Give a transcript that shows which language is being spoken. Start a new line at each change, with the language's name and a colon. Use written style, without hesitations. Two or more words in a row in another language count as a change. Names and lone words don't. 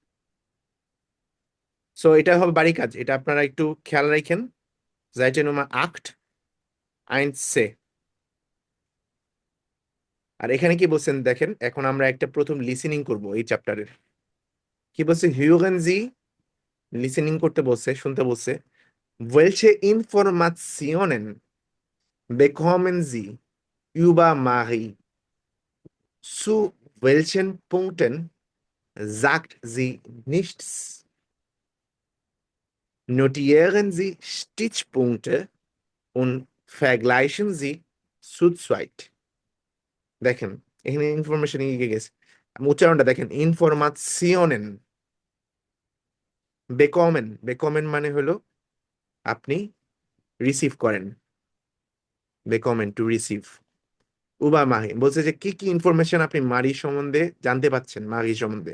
Bangla: সো এটা হবে বাড়ি কাজ, এটা আপনারা একটু খেয়াল রাখেন।
German: Seite Nummer 8,
Bangla: 1c। আর এখানে কি বলছেন দেখেন, এখন আমরা একটা প্রথম লিসেনিং করব এই চ্যাপ্টারের। কি বলছে,
German: hören Sie,
Bangla: লিসেনিং করতে বলছে, শুনতে বলছে।
German: Welche Informationen bekommen Sie über Marie? Zu welchen Punkten sagt sie nichts? Notieren Sie Stichpunkte und vergleichen Sie zu zweit.
Bangla: দেখেন এখানে ইনফরমেশন এগিয়ে গেছে, উচ্চারণটা দেখেন, ইনফরমাশিওনেন, বেকমেন, বেকমেন মানে হলো আপনি রিসিভ করেন, বেকমেন
English: to receive.
Bangla: উবা মাহি বলছে যে কি কি ইনফরমেশন আপনি মারি সম্বন্ধে জানতে পাচ্ছেন, মারি সম্বন্ধে।